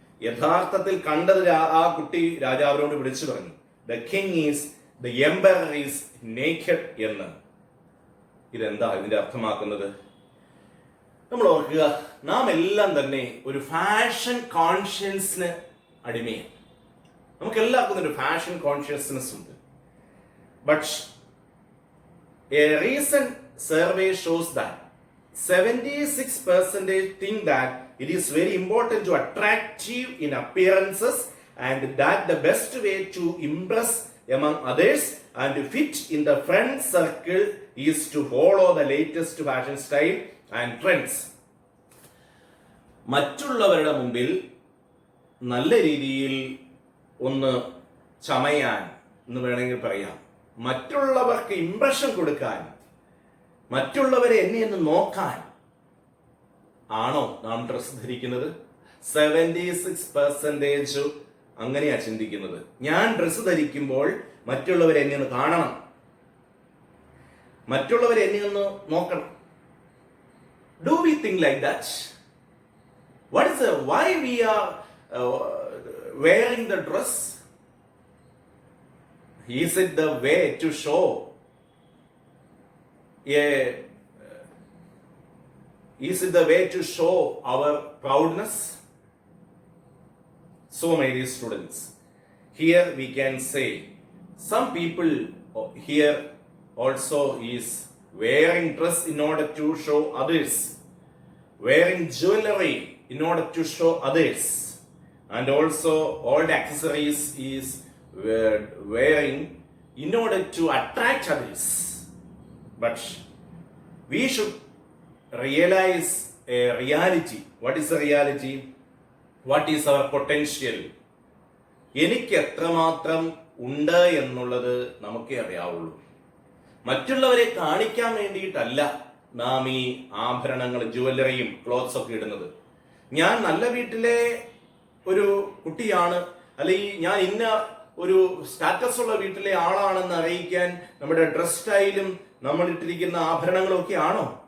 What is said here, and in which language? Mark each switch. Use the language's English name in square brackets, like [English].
[Malayalam] യഥാർത്ഥത്തിൽ കണ്ടത് ആ കുട്ടി രാജാവിനോട് വിളിച്ചു പറഞ്ഞു, [English] "the king is, the emperor is naked" [Malayalam] എന്ന്. ഇതെന്താ ഇതിന്റെ അർത്ഥമാക്കുന്നത്? നമ്മൾ ഓർക്കുക, നാം എല്ലാം തന്നെ ഒരു ഫാഷൻ കോൺഷ്യൻസിന് അടിമയാണ്. നമുക്ക് എല്ലാവർക്കും ഒരു ഫാഷൻ കോൺഷ്യസ്നെസ് ഉണ്ട്. [English] But a recent survey shows that 76% think that it is very important to attractive in appearances, and that the best way to impress among others and fit in the friend circle is to follow the latest fashion style and trends. [Malayalam] മറ്റുള്ളവരുടെ മുമ്പിൽ നല്ല രീതിയിൽ ഒന്ന് ചമയാൻ എന്ന് വേണമെങ്കിൽ പറയാം, മറ്റുള്ളവർക്ക് impression കൊടുക്കാൻ, മറ്റുള്ളവരെ എന്നെ ഒന്ന് നോക്കാൻ ആണോ നാം ഡ്രസ് ധരിക്കുന്നത്? 76% അങ്ങനെയാ ചിന്തിക്കുന്നത്. ഞാൻ ഡ്രസ് ധരിക്കുമ്പോൾ മറ്റുള്ളവരെ എന്നെ ഒന്ന് കാണണം, മറ്റുള്ളവരെ എന്നെ ഒന്ന് നോക്കണം. [English] Do we think like that? why we are wearing the dress? Is it the way to show is it the way to show our proudness? So, my dear students, here we can say some people here also is wearing dress in order to show others, wearing jewelry in order to show others, and also all the accessories is wearing in order to attract others. But we should realize a reality. What is the reality? What is our potential? [Malayalam] എനിക്ക് എത്രമാത്രം ഉണ്ട് എന്നുള്ളത് നമുക്കേ അറിയാവുള്ളൂ. മറ്റുള്ളവരെ കാണിക്കാൻ വേണ്ടിയിട്ടല്ല നാം ഈ ആഭരണങ്ങൾ, ജുവല്ലറിയും ക്ലോത്ത്സ് ഒക്കെ ഇടുന്നത്. ഞാൻ നല്ല വീട്ടിലെ ഒരു കുട്ടിയാണ്, അല്ലെങ്കിൽ ഞാൻ ഇന്ന ഒരു സ്റ്റാറ്റസ് ഉള്ള വീട്ടിലെ ആളാണെന്ന് അറിയിക്കാൻ നമ്മുടെ ഡ്രസ് സ്റ്റൈലും നമ്മൾ ഇട്ടിരിക്കുന്ന ആഭരണങ്ങളും ഒക്കെ ആണോ?